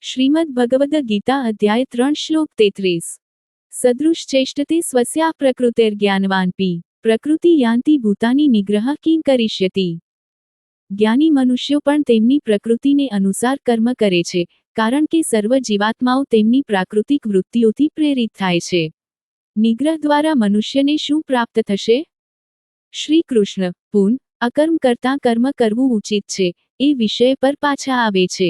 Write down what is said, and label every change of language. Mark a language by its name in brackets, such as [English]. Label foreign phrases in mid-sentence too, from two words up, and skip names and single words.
[Sanskrit] श्रीमद् भगवद गीता अध्याय 3 श्लोक 33 सदृश चेष्टते स्वस्या प्रकृतिर्ज्ञानवानपि प्रकृति यान्ति भूतानि निग्रह किं करिष्यति। [Gujarati] જ્ઞાની મનુષ્યો પણ તેમની પ્રકૃતિને અનુસાર કર્મ કરે છે, કારણ કે સર્વ જીવાત્માઓ તેમની પ્રાકૃતિક વૃત્તિઓથી પ્રેરિત થાય છે. નિગ્રહ દ્વારા મનુષ્યને શું પ્રાપ્ત થશે? શ્રી કૃષ્ણ પૂન અકર્મ કરતાં કર્મ કરવું ઉચિત છે એ વિષય પર પાછા આવે છે.